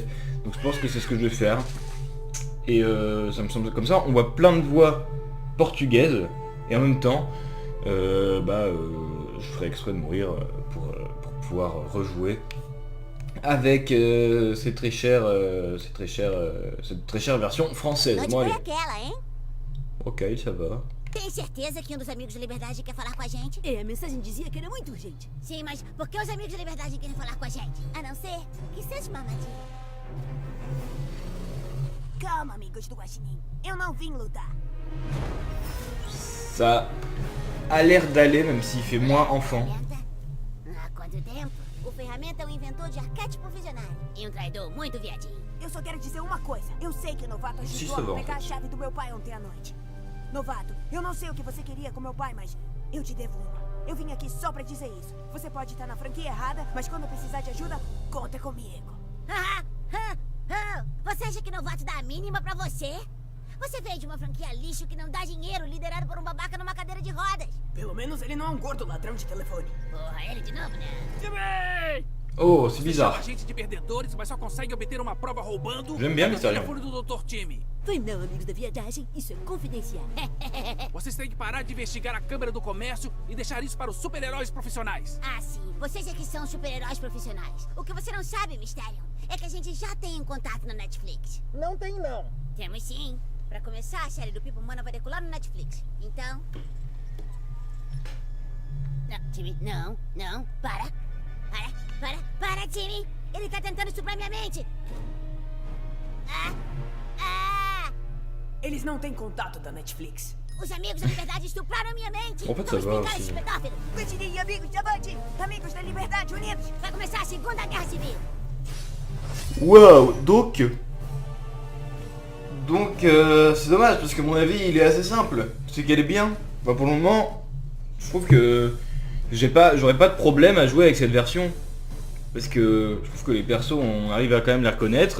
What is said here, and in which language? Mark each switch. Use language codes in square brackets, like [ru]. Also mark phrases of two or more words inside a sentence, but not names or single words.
[fr] Donc je pense que c'est ce que je vais faire. Et ça me semble comme ça, on voit plein de voix portugaises, et en même temps, je ferai exprès de mourir pour pouvoir rejouer avec cette très chère version française. [pt] Onde [fr] Moi, [pt] foi [fr] allez. [pt] aquela, hein? [fr] Ok, ça va. [pt] Tem certeza que dos amigos da Liberdade quer falar com a gente? É, a mensagem dizia que era muito urgente. Sim, mas por que os amigos da Liberdade querem falar com a gente? A não ser que seja uma armadilha. Calma, amigos do Guaxinim. Eu não vim lutar. [fr] Ça a l'air d'aller, même s'il fait moins enfant. [pt] Ferramenta? Há quanto tempo? O Ferramenta é um inventor de arquétipo visionário e um traidor muito viadinho. Eu só quero dizer uma coisa. Eu sei que o Novato Isso ajudou é bom. a pegar a chave do meu pai ontem à noite. Novato, eu não sei o que você queria com meu pai, mas eu te devo uma. Eu vim aqui só pra dizer isso. Você pode estar na franquia errada, mas quando precisar de ajuda, conta comigo. Você acha que Novato dá a mínima pra você? Você veio de uma franquia lixo que não dá dinheiro, liderado por um babaca numa cadeira de rodas. Pelo menos ele não é um gordo ladrão de telefone. Porra, ele de novo, né? Jimmy! [fr] Oh, c'est [pt] Você [fr] bizarre. [pt] chama a gente de perdedores, mas só consegue obter uma prova roubando. [fr] J'aime bien [pt] o [fr] Mystérion. [pt] telefone do Dr. Timmy. Foi não, amigos da viadagem. Isso é confidencial. Vocês têm que parar de investigar a Câmara do Comércio e deixar isso para os super-heróis profissionais. Ah, sim. Vocês é que são super-heróis profissionais. O que você não sabe, Mysterion, é que a gente já tem um contato na Netflix. Não tem, não. Temos sim. Pra começar, a série do Pipo Mana vai decolar no Netflix. Então... Não, Timmy, não. Para, Timmy. Ele tá tentando estuprar minha mente. Eles não têm contato da Netflix. Os amigos da liberdade estupraram minha mente. [fr] En fait, ça [pt] Vamos [fr] va [pt] brincar [fr] aussi. [pt] esse pedófilo. Guaxinim, amigos, avante! Amigos da liberdade, unidos! Vai começar a Segunda Guerra Civil. [fr] Waouh, donc c'est dommage parce que mon avis il est assez simple, c'est qu'elle est bien. Enfin, pour le moment, je trouve que j'aurais pas de problème à jouer avec cette version parce que je trouve que les persos on arrive à quand même les reconnaître.